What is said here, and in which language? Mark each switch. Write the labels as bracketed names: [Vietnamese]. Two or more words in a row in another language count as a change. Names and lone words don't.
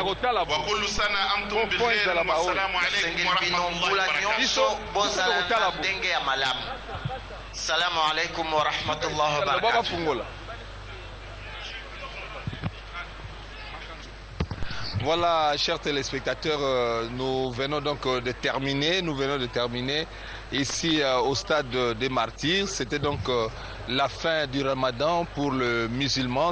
[Arabic] وكل سنة أنتم بخير والسلام عليكم [Lingala] Sengeli [Arabic] ورحمة [Lingala] bino [Arabic] الله [Lingala] mbula [Arabic] وبركاته. [Lingala] nyonso bozala na ndenge ya malamu. [Arabic] السلام عليكم ورحمة الله وبركاته. [French] Voilà, chers téléspectateurs, nous venons donc de terminer, ici au stade des Martyrs. C'était donc la fin du Ramadan pour le musulman.